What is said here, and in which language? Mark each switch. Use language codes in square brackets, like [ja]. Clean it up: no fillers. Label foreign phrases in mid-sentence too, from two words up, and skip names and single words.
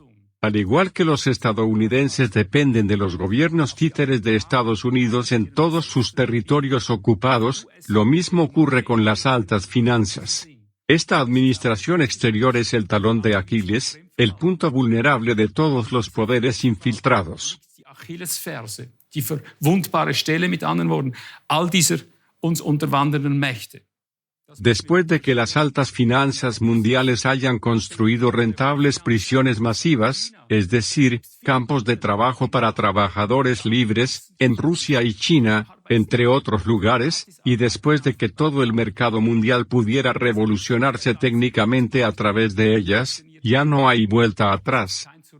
[es] Al igual que los estadounidenses dependen de los gobiernos títeres de Estados Unidos en todos sus territorios ocupados, lo mismo ocurre con las altas finanzas. Esta administración exterior es el talón de Aquiles, el punto vulnerable de todos los poderes infiltrados. [de] Achillesferse, die verwundbare Stelle, mit anderen Worten, all dieser uns unterwandernden Mächte. [es] Después de que las altas finanzas mundiales hayan construido rentables prisiones masivas, es decir, campos de trabajo para trabajadores libres, en Rusia y China, entre otros lugares, y después de que todo el mercado mundial pudiera revolucionarse técnicamente a través de ellas, ya no hay vuelta atrás.